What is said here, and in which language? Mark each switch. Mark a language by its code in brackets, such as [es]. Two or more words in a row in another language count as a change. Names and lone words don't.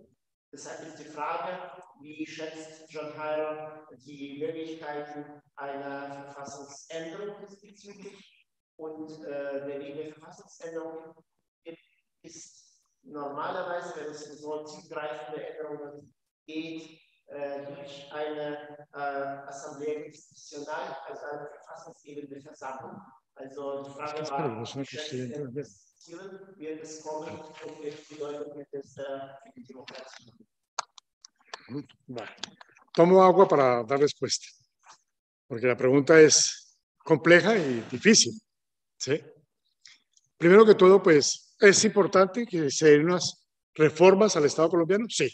[de] Deshalb ist die Frage, wie schätzt John Jairo die Möglichkeiten einer Verfassungsänderung diesbezüglich und der Weg der Verfassungsänderung ist normalerweise, wenn es um so tiefgreifende Änderungen geht, durch eine [es] Assemblée Constitucional, [de] also eine verfassungsgebende Versammlung. Also die Frage war, wird es kommen und welche Bedeutung wird es für die Demokratie? [es] Vale. Tomo agua para dar respuesta, porque la pregunta es compleja y difícil, ¿sí? Primero que todo, pues, ¿es importante que se den unas reformas al Estado colombiano? Sí.